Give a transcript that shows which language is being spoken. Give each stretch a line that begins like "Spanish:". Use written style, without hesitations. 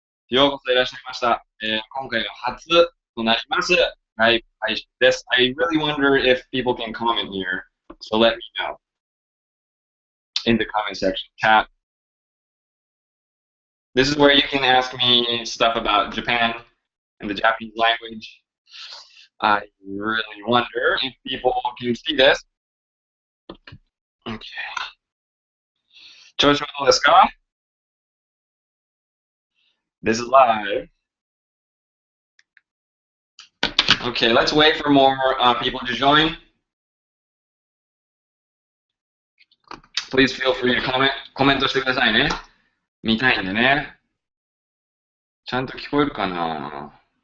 Japanese: ようこそいらっしゃいました。今回が初となりますライブ配信です。
English: I really wonder if people can comment here, so let me know in the comment section. Chat. This is where you can ask me stuff about Japan and the Japanese language. I really wonder if people can see this.
Japanese: Okay. 調子はどうですか?
English: This is live. Okay, let's wait for more people to join. Please feel free to comment.
Japanese: コメントしてくださいね。見たいんでね。ちゃんと聞こえるかな？